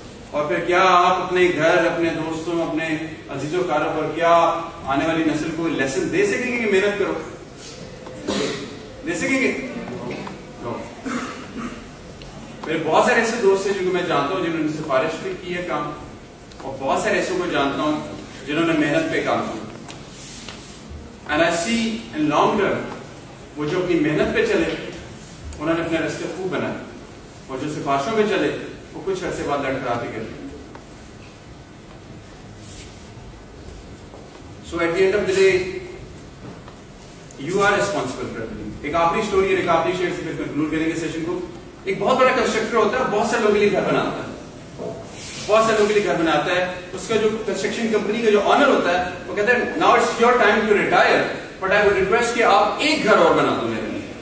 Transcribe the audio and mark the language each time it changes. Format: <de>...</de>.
<ur>اور پھر کیا آپ اپنے گھر، اپنے دوستوں، اپنے عزیزوں کاروں پر کیا آنے والی نسل کو لیسن دے سکیں گے کہ محنت کرو؟ دے سکیں گے؟ میرے بہت سارے ایسے دوست ہیں جن کو میں جانتا ہوں جنہوں نے سفارش پہ کی ہے کام، اور بہت سارے ایسوں کو جانتا ہوں جنہوں نے محنت پہ کام کیا.</ur> <en>and I see in long term</en> <ur>وہ جو اپنی محنت پہ چلے انہوں نے اپنے راستے خوب بنائے، اور جو سفارشوں پہ چلے وہ کچھ عرصے بعد لڑکھڑاتے گئے.</ur> <en>So at the end of the day you are responsible for every.</en> <ur>ایک آخری اسٹوری اور ایک آخری شیئر سے پھر کنکلوڈ کریں گے سیشن کو. ایک بہت بڑا کنسٹرکٹر ہوتا ہے، بہت سے لوگوں کے لیے گھر بناتا ہے، بہت سے لوگوں کے لیے گھر بناتا ہے. اس کا جو کنسٹرکشن کمپنی کا جو آنر ہوتا ہے وہ کہتا ہے</ur> <en>now it's your time to retire, but I would request</en> <ur>کہ آپ ایک گھر اور بنا دو میرے لیے.</ur>